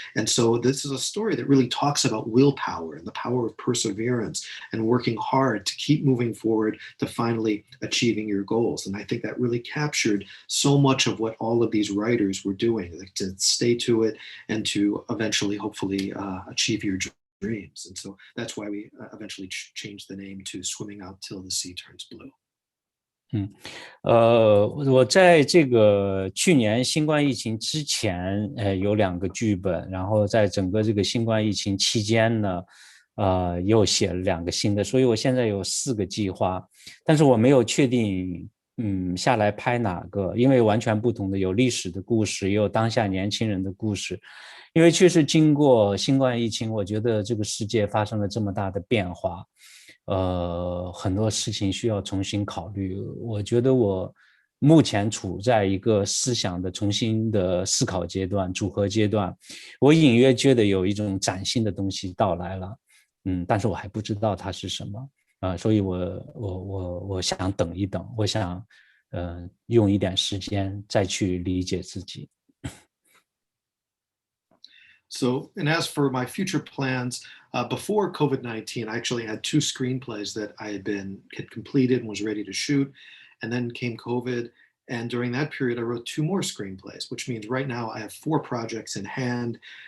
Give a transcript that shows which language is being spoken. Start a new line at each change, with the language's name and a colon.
English: And so this is a story that really talks about willpower and the power of perseverance and working hard to keep moving forward to finally achieving your goals. And I think that really captured so much of what all of these writers were doing, like to stay to it and to eventually, hopefully, achieve your dreams. And so that's why we eventually changed the name to Swimming Out Till the Sea Turns Blue.
Chinese: 我在这个去年新冠疫情之前，有2个剧本，然后在整个这个新冠疫情期间呢，又写了2个新的，所以我现在有4个计划，但是我没有确定，下来拍哪个，因为完全不同的，有历史的故事，也有当下年轻人的故事。因为确实经过新冠疫情，我觉得这个世界发生了这么大的变化，很多事情需要重新考虑。我觉得我目前处在一个思想的重新的思考阶段、组合阶段，我隐约觉得有一种崭新的东西到来了，但是我还不知道它是什么，所以我想等一等，我想用一点时间再去理解自己。
English: So, and as for my future plans, before COVID-19, I actually had 2 screenplays that I had completed and was ready to shoot. And then came COVID. And during that period, I wrote 2 more screenplays, which means right now I have 4 projects in hand.